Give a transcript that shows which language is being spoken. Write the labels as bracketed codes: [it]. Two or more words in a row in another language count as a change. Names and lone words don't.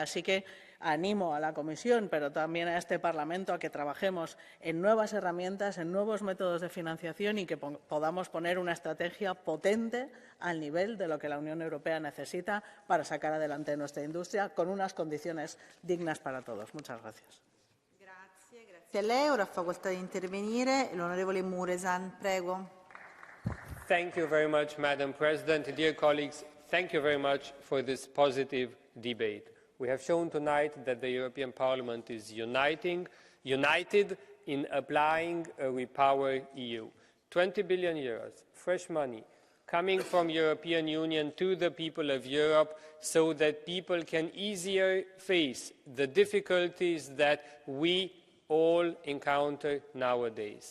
[es] Así que animo a la Comisión, pero también a este Parlamento, a que trabajemos en nuevas herramientas, en nuevos métodos de financiación y que podamos poner una estrategia potente al nivel de lo que la Unión Europea necesita para sacar adelante nuestra industria con unas condiciones dignas para todos. Muchas gracias. [it] Grazie a lei. Ora ha facoltà di intervenire l'onorevole Muresan. Prego. [en] Thank you very much, Madam President. Dear colleagues, thank you very much for this positive debate. We have shown tonight that the European Parliament is united in applying a Repower EU. 20 billion euros, fresh money, coming from European Union to the people of Europe so that people can easier face the difficulties that we all encounter nowadays.